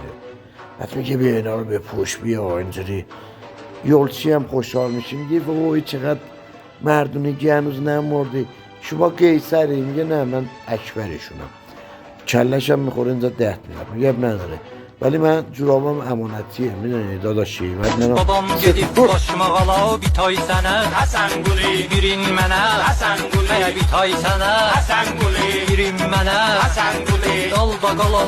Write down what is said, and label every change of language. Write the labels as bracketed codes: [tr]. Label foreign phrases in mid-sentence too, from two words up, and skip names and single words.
[fa] بعد میگه بیا اینا رو بپوش، بیا اینجوری. یولچی هم خوشحال میشه، میگه وای چقدر مردونگی هنوز نمردی، شما قیصری؟ میگه نه من اکبرشونم. کلش هم میخوره اینجا 10 میلیارد. میگه اب نداره ولی من جورابم امانتیه، میدونی داداشی. [az] Babam gedib başmağala bir tay sənə Həsən Quli birin mənə Həsən Quli bir tay sənə Həsən Quli birin mənə Həsən Quli dalda qalan